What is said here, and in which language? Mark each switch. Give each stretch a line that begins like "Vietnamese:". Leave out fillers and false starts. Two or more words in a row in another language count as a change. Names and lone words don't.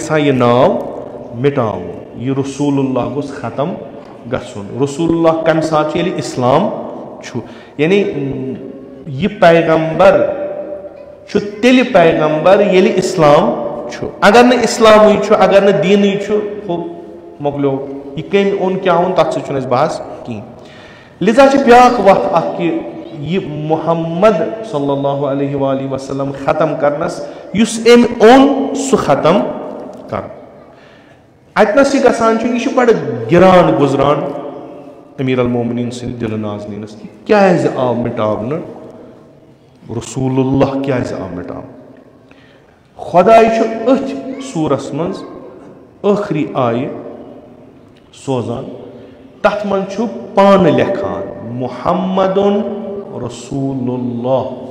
Kashmiri: یژھان یہِ ناو مٹاوُن یہِ رسول اللہ گوٚژھ ختم گژھُن رسول اللہ کمہِ ساتہٕ چھُ ییٚلہِ اسلام چھُ یعنی یہِ پیغمبر چھُ تیٚلہِ پیغمبر ییٚلہِ اسلام چھُ اگر نہٕ اسلامٕے چھُ اگر نہٕ دیٖنٕے چھُ ہُہ مۄکلیو یہِ کٔمۍ اوٚن کیٛاہ اوٚن تتھ سۭتۍ چھُنہٕ اَسہِ بحث کِہیٖنۍ لِذا چھِ بیٛاکھ وَتھ اکھ کہِ یہِ محمد
Arabic: صلی اللہ علیہ وآلہ وسلم
Kashmiri: ختم کرنس یُس أمۍ اوٚن سُہ ختم کرُن اتنس یہِ گژھان چھُ یہِ چھُ بڑٕ گِران گُزران امیر المومنیٖن سٕنٛدِ دِلہٕ نازنیٖنس کہِ کیٛازِ آو مٹاونہٕ رسول اللہ کیٛازِ آو مٹاونہٕ خۄداے چھُ أتھۍ سوٗرس منٛز ٲخری آیہِ سوزان تتھ منٛز چھُ پانہٕ لیکھان محمد رسول اللہ